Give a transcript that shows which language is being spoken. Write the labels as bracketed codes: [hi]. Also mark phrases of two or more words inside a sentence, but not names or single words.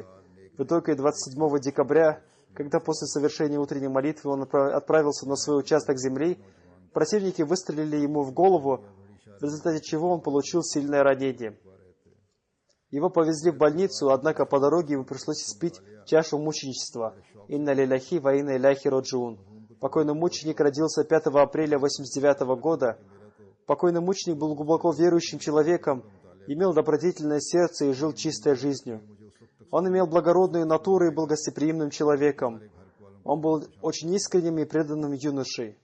[ru] В итоге 27 декабря, когда после совершения утренней молитвы он отправился на свой участок земли, противники выстрелили ему в голову, в результате чего он получил сильное ранение. Его повезли в больницу, однако по дороге ему пришлось испить чашу мученичества. [ar] «إنا لله وإنا إليه راجعون». [ru] Покойный мученик родился 5 апреля 1989 года. Покойный мученик был глубоко верующим человеком, имел добродетельное сердце и жил чистой жизнью. Он имел благородную натуру и был гостеприимным человеком. Он был очень искренним и преданным юношей.